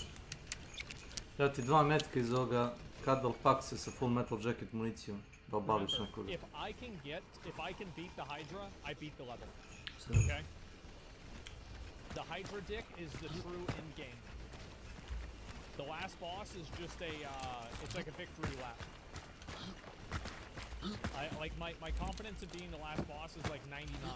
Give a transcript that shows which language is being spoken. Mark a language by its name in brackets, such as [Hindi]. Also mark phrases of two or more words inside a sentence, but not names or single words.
[Croatian] Ja ti 2 metka iz ovoga Cuddle Paxe sa [English] full metal jacket [Croatian] municijom, da obališ nekoga. [English] If I can beat the Hydra, I beat the level. Okay? The Hydra dick is the true end game. The last boss is just a, it's like a victory lap. My confidence of being the last boss is like 99.